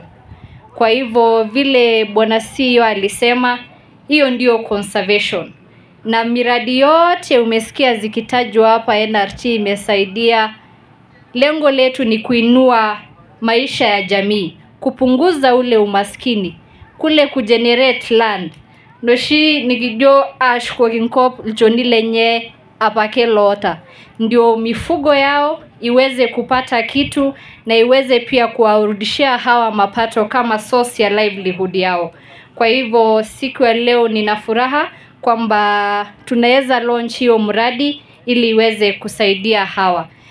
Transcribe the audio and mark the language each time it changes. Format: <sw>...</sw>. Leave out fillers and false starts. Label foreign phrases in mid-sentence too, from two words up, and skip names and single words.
<sw>Kwa hivyo vile bwana CEO alisema, hiyo ndio conservation. Na miradi yote umesikia zikitajwa hapa NRT imesaidia. Lengo letu ni kuinua maisha ya jamii, kupunguza ule umaskini, kule kugenerate land.</sw> <mas>Noshi nikijo ashko kinkop joni lenye apake lota.</mas> <sw>Ndio mifugo yao iweze kupata kitu na iweze pia kuwarudishia hawa mapato kama source ya livelihood yao. Kwa hivyo siku ya leo nina furaha kwamba tunaweza launch hiyo mradi ili iweze kusaidia hawa.</sw>